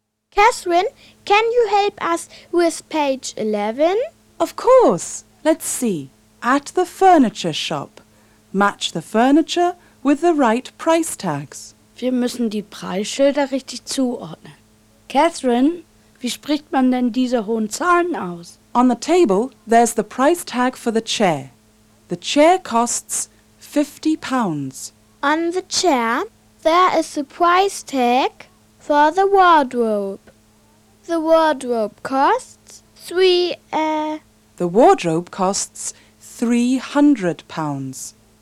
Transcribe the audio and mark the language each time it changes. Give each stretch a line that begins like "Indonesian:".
English: Catherine, can you help us with page 11? Of course. Let's see. At the furniture shop. Match the furniture with the right price tags.
German: Wir müssen die Preisschilder richtig zuordnen. Catherine, wie spricht man denn diese hohen Zahlen aus?
English: On the table, there's the price tag for the chair. The chair costs £50. On the chair, there is the price tag for the wardrobe. The wardrobe costs The wardrobe costs £300.